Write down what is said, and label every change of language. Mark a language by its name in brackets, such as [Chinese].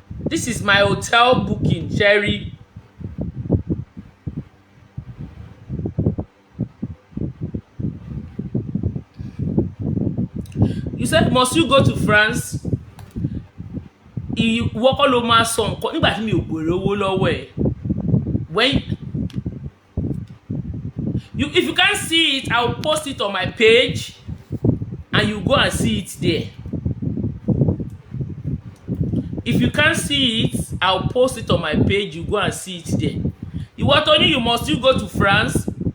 [English] This is my hotel booking, Sherry. You said, must you go to France? [Yoruba] Ìwọ kọ́ ló máa sọ nǹkan nígbà tí mi ò gbèrè owó lọ́wọ́ ẹ̀. [English] If you can't see it, I'll post it on my page and you go and see it there. If you can't see it, I'll post it on my page. You go and see it there. [Yoruba] Ìwọ tó ní [English] you must you go to France.